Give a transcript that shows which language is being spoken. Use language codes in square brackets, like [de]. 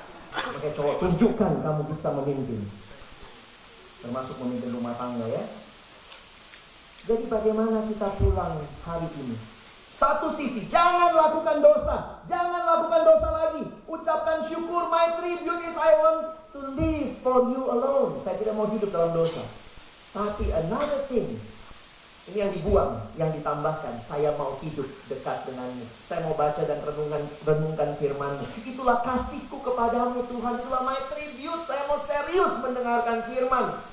[id] Oke cowok, tunjukkan kamu bisa memimpin. Termasuk memimpin rumah tangga ya. Jadi bagaimana kita pulang hari ini? Satu sisi, jangan lakukan dosa. Jangan lakukan dosa lagi. Ucapkan syukur, [en] my tribute is I want to live for you alone. [id] Saya tidak mau hidup dalam dosa. Tapi [en] another thing, [id] ini yang dibuang, yang ditambahkan. Saya mau hidup dekat denganmu. Saya mau baca dan renungkan firman-Mu. Itulah kasihku kepadamu Tuhan. Itulah [en] my tribute. [id] Saya mau serius mendengarkan firman.